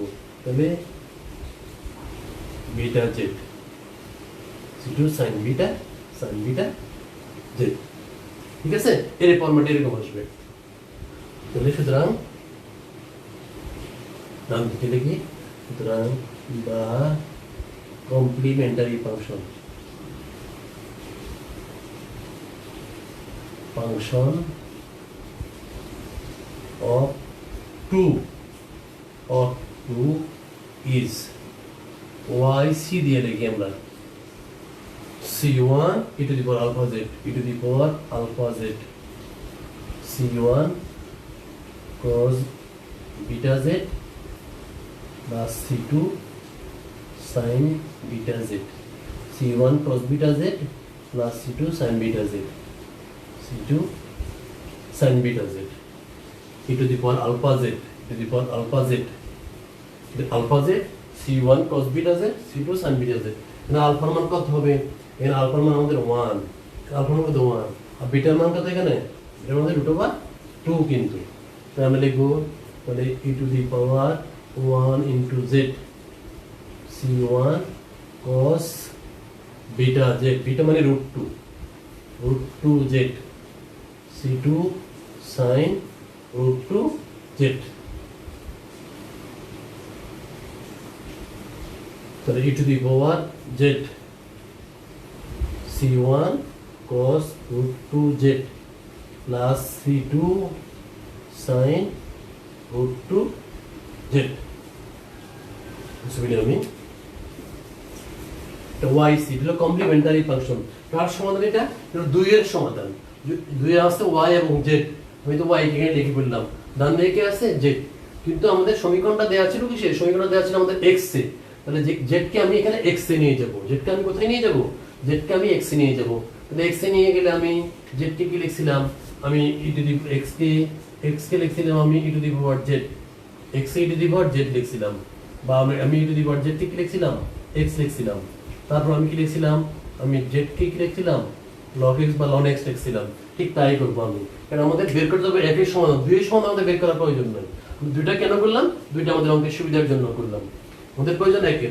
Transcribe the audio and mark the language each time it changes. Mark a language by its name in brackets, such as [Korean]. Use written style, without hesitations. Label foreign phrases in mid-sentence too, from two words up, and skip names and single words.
[Bangla] তাহলে বিটা z c2 sin বিটা z, ঠিক আছে, এর ফরম্যাট এরকম আসবে। তাহলে সুতরাং নাম দিতে লিখি, সুতরাং বা [English] complementary function of 2 is y c [Bangla] দিয়ে লিখি আমরা [English] c1 e to the power alpha z, e to the power alpha z c1 cos beta z plus c2 sin beta z, c1 cos beta z plus c2 sin beta z, c2 sin beta z e to the power alpha z, e to the power alpha z, the alpha z c1 cos beta z c2 sin beta z। [Bangla] এখানে আলফার মান কত হবে, এখানে আলফার মান আমাদের 1, আলফার মান কত 1, আর বিটার মান কত, এখানে এর মধ্যে [English] root over 2 [Bangla] কিন্তু, তাই আমরা লিখবো তাহলে [English] e to the power 1 into z c1 cos beta z, [Bangla] beta মানে [English] root 2 z c2 sin root 2 z। তাহলে e to the power z c1 cos root 2 z plus c2 sin root 2 z। [Bangla] সুবিধা আমি yc হলো [English] complementary function, [Bangla] কার সমাধান এটা, 2 এর সমাধান, 2 এ আছে y এবং z, আমি তো y কে লিখে ফেললাম, ডান দিকে আছে z, কিন্তু আমাদের সমীকরণটা দেয়া ছিল কি, সেই সমীকরণটা দেয়া ছিল আমাদের x এ, তাহলে z কে আমি এখানে x এ নিয়ে যাব, z কে আমি কোথায় নিয়ে যাব, z কে আমি x এ নিয়ে যাব। তাহলে x এ নিয়ে গেলে আমি z কে কি লিখছিলাম, আমি [English] e to the x [Bangla] কে লিখছিলাম আমি [English] e to the power z, [Bangla] x [English] e to the power z [Bangla] লিখছিলাম, বা আমি [English] e to the power z [Bangla] কে কি লিখছিলাম, x লিখছিলাম, তারপর আমি কি লিখছিলাম, আমি z কে কি লিখছিলাম log x বা ln x লিখছিলাম। ঠিক তাই করব আমি, কারণ আমাদের বের করতে হবে একই সমাধান, দুই সমাধান আমাদের বের করার প্রয়োজন নাই। দুইটা কেন করলাম, দুইটা আমাদের অঙ্কের সুবিধার জন্য করলাম, আমাদের প্রয়োজন একের।